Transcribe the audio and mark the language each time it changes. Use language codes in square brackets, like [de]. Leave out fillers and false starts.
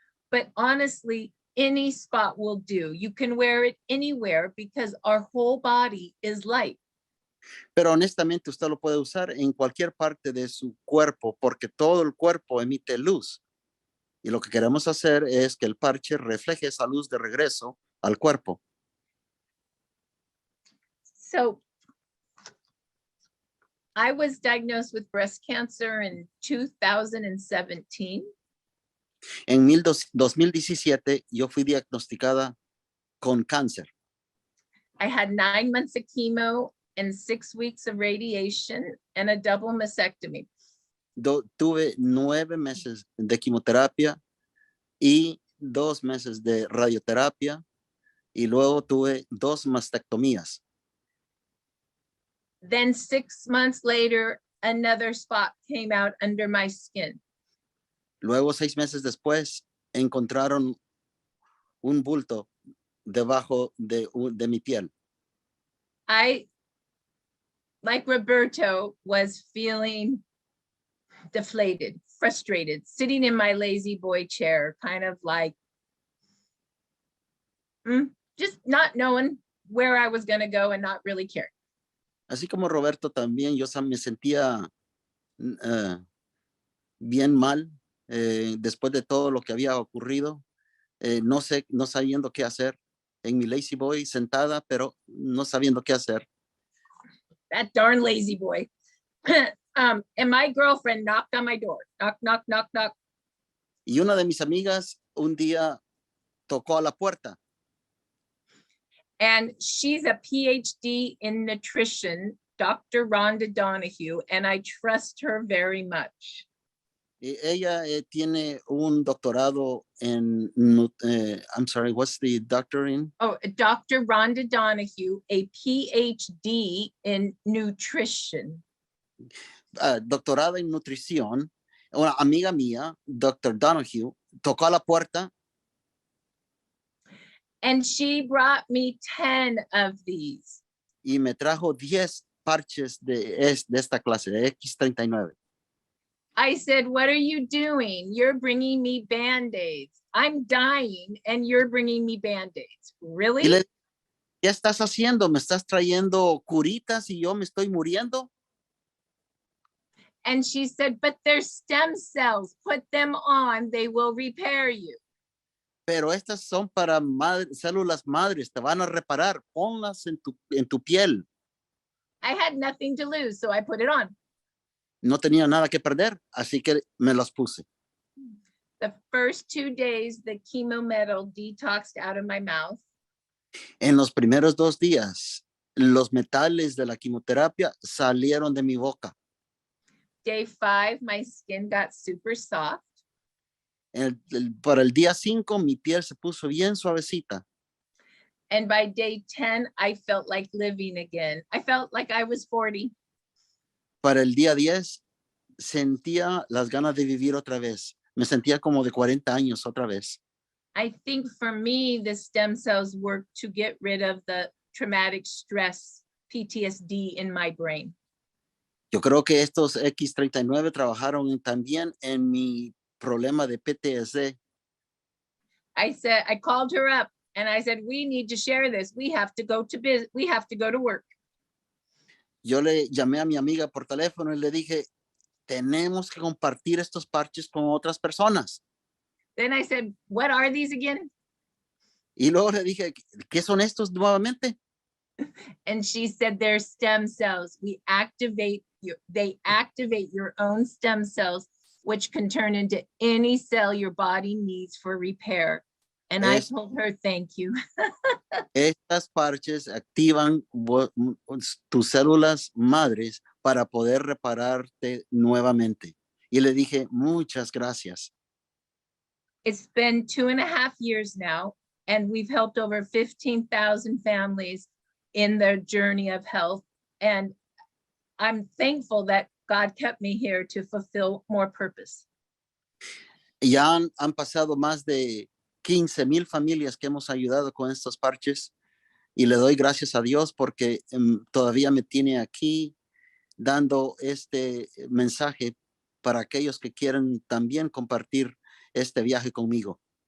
[en] But honestly, any spot will do. You can wear it anywhere because our whole body is light. [es] Pero honestamente usted lo puede usar en cualquier parte de su cuerpo porque todo el cuerpo emite luz. Y lo que queremos hacer es que el parche refleje esa luz de regreso al cuerpo. [en] So I was diagnosed with breast cancer in 2017. [es] En 2017 yo fui diagnosticada con cáncer. [en] I had 9 months of chemo and 6 weeks of radiation and a double mastectomy. [es] Tuve 9 meses de quimioterapia y 2 meses de radioterapia y luego tuve 2 mastectomías. [en] Then 6 months later, another spot came out under my skin. [es] Luego 6 meses después encontraron un bulto debajo de mi piel. [en] I, like Roberto, was feeling deflated, frustrated, sitting in my lazy boy chair, kind of like just not knowing where I was going to go and not really caring. [es] Así como Roberto también, yo me sentía bien mal después de todo lo que había ocurrido. No sabiendo qué hacer en mi lazy boy sentada, pero no sabiendo qué hacer. [en] That darn lazy boy. And my girlfriend knocked on my door. Knock, knock, knock, knock. [es] Y una de mis amigas un día tocó a la puerta. [en] And she's a PhD in nutrition, Dr. Rhonda Donahue, and I trust her very much. [es] Y ella tiene un doctorado en, [en] I'm sorry, what's the doctor in? Oh, Dr. Rhonda Donahue, a PhD in nutrition. [es] Doctorada en nutrición. Una amiga mía, Dr. Donahue, tocó a la puerta. [en] And she brought me 10 of these. [es] Y me trajo 10 parches de esta clase, de X39. [en] I said, what are you doing? You're bringing me Band-Aids. I'm dying and you're bringing me Band-Aids. Really? [es] ¿Qué estás haciendo? ¿Me estás trayendo curitas y yo me estoy muriendo? [en] And she said, but they're stem cells. Put them on. They will repair you. [es] Pero estas son para células madres. Te van a reparar. Ponlas en tu piel. [en] I had nothing to lose, so I put it on. [es] No tenía nada que perder, así que me las puse. [en] The first 2 days, the chemo metal detoxed out of my mouth. [es] En los primeros 2 días, los metales de la quimioterapia salieron de mi boca. [en] Day 5, my skin got super soft. [es] Para el día 5, mi piel se puso bien suavecita. [en] And by day 10, I felt like living again. I felt like I was 40. [es] Para el día 10, sentía las ganas de vivir otra vez. me sentía como de 40 años otra vez. [en] I think for me, the stem cells work to get rid of the traumatic stress, PTSD in my brain. [es] Yo creo que estos X39 trabajaron también en mi problema de PTSD. [en] I called her up and I said, we need to share this. We have to go to work. [es] Yo le llamé a mi amiga por teléfono y le dije, tenemos que compartir estos parches con otras personas. [en] Then I said, what are these again? [es] Y luego le dije, ¿qué son estos nuevamente? [en] And she said, they're stem cells. They activate your own stem cells, which can turn into any cell your body needs for repair. And I told her, thank you. [es] Estas parches activan tus células madres para poder repararte nuevamente. Y le dije, muchas gracias. [en] It's been 2.5 years now, and we've helped over 15,000 families in their journey of health. And I'm thankful that God kept me here to fulfill more purpose. [es] Ya han pasado más de 15,000 familias que hemos ayudado con estos parches y le doy gracias a Dios porque todavía me tiene aquí dando este mensaje para aquellos que quieren también compartir este viaje conmigo.